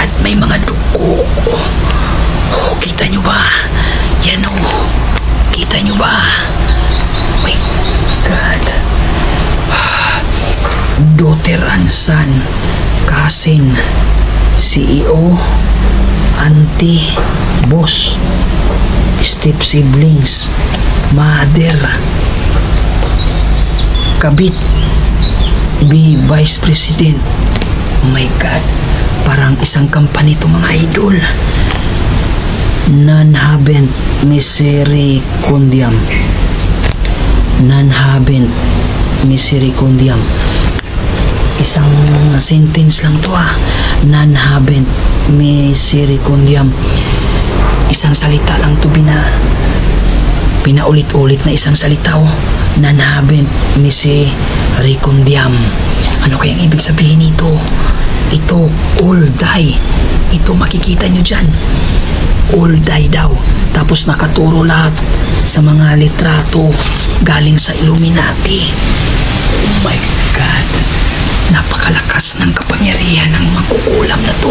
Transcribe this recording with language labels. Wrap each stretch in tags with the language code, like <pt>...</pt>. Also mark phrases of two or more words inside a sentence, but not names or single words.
<tl>may mga dugo. Oh, kita nyo ba? Yan o. Kita nyo ba?</tl> <en>My God. Daughter and son, cousin, CEO, auntie, boss, step siblings, mother, kabit, be vice president. Oh my God,</en> <tl>parang isang company to mga idol.</tl> <la>Non-habent misericordiam. Non-habent misericordiam.</la> <tl>Isang sentence lang to</tl> <la>non-habent misericordiam.</la> <tl>Isang salita lang to, pinaulit-ulit na isang salita</tl> <la>non-habent misericordiam.</la> <tl>Ano kayang ibig sabihin nito?</tl> <en>Ito, all die.</en> <tl>Ito makikita nyo dyan,</tl> <en>all die</en> <tl>daw. Tapos nakaturo lahat sa mga litrato galing sa Illuminati.</tl> <en>Oh my God,</en> <tl>napakalakas ng kapangyarihan ng mangkukulam na to.</tl>